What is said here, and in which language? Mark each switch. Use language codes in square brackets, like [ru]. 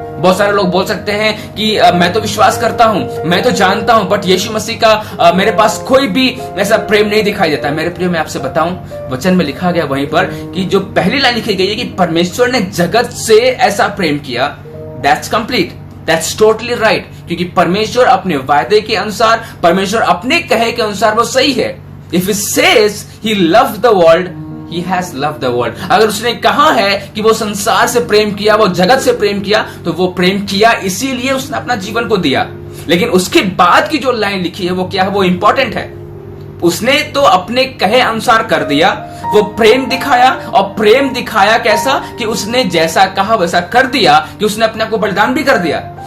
[hi] बहुत सारे लोग बोल सकते हैं कि मैं तो विश्वास करता हूं, मैं तो जानता हूं, बट यीशु मसीह का मेरे पास कोई भी ऐसा प्रेम नहीं दिखाई देता। मेरे प्रिय, मैं आपसे बताऊं, वचन में लिखा गया वहीं पर कि जो पहली लाइन लिखी गई है कि परमेश्वर ने जगत से ऐसा प्रेम किया, [en] That's complete, that's totally right. [hi] क्योंकि परमेश्वर अपने वायदे के अनुसार, परमेश्वर अपने कहे के अनुसार वो सही है। [en] If he says he loved the world, he has loved the world. [hi] अगर उसने कहा है कि वो संसार से प्रेम किया, वो जगत से प्रेम किया, तो वो प्रेम किया इसीलिए उसने अपना जीवन को दिया। लेकिन उसके बाद की जो लाइन लिखी है वो क्या है, वो इंपॉर्टेंट है। उसने तो अपने कहे अनुसार कर दिया, वो प्रेम दिखाया। और प्रेम दिखाया कैसा कि उसने जैसा कहा वैसा कर दिया, कि उसने अपने आप को बलिदान भी कर दिया।